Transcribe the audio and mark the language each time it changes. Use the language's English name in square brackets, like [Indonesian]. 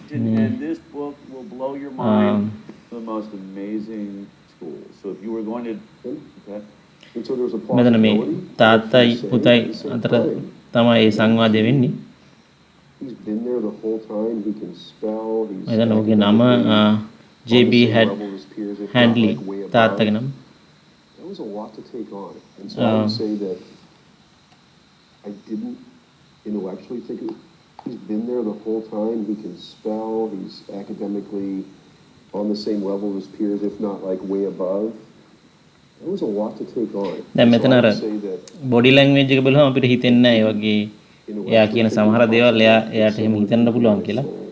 [English] And this book will blow your mind. The most amazing tool. So if you were going to, okay. And so there's a [Sinhala] මෙතන මේ [English] possibility. [Sinhala] තාත්තයි පුතයි අතර තමයි මේ සංවාදය වෙන්නේ. [English] He's been there the whole time. He can spell. He's [Sinhala] මෙතන ඔහුගේ නම JB Handley තාත්තගේ නම. [English] That was a lot to take on. And so I would say that I didn't intellectually think it. He's been there the whole time. He can spell. He's academically on the same level as his peers, if not like way above. That was a lot to take on. [Sinhala] දැන් [English] So [Sinhala] මෙතන [English] I [Sinhala] අර [English] would say that [Sinhala] body language එක බලුවම අපිට හිතෙන්නේ නැහැ ඒ වගේ එයා කියන සමහර දේවල් එයාට එහෙම හිතන්න පුළුවන් කියලා.